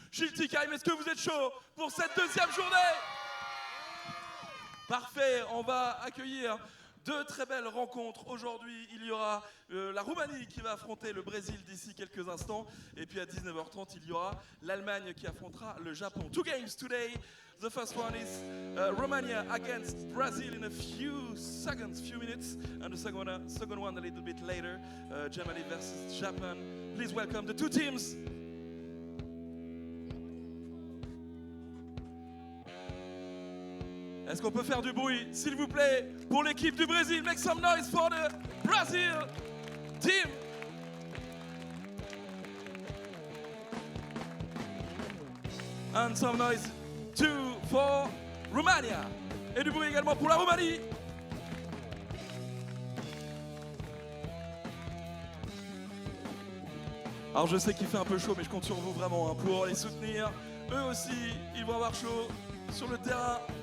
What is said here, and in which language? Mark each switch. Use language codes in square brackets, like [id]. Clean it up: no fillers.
[fr] Schiltigheim, est-ce que vous êtes chaud pour cette deuxième journée? Parfait, on va accueillir deux très belles rencontres. Aujourd'hui, il y aura la Roumanie qui va affronter le Brésil d'ici quelques instants. Et puis à 19h30, il y aura l'Allemagne qui affrontera le Japon. [en] Two games today. The first one is Romania against Brazil in a few seconds, few minutes. And the second one a little bit later, Germany versus Japan. Please welcome the two teams. [fr] Est-ce qu'on peut faire du bruit, s'il vous plaît, pour l'équipe du Brésil? [en] Make some noise for the Brazil team. And some noise too for Romania. [fr] Et du bruit également pour la Roumanie. Alors je sais qu'il fait un peu chaud, mais je compte sur vous vraiment hein, pour les soutenir. Eux aussi, ils vont avoir chaud sur le terrain.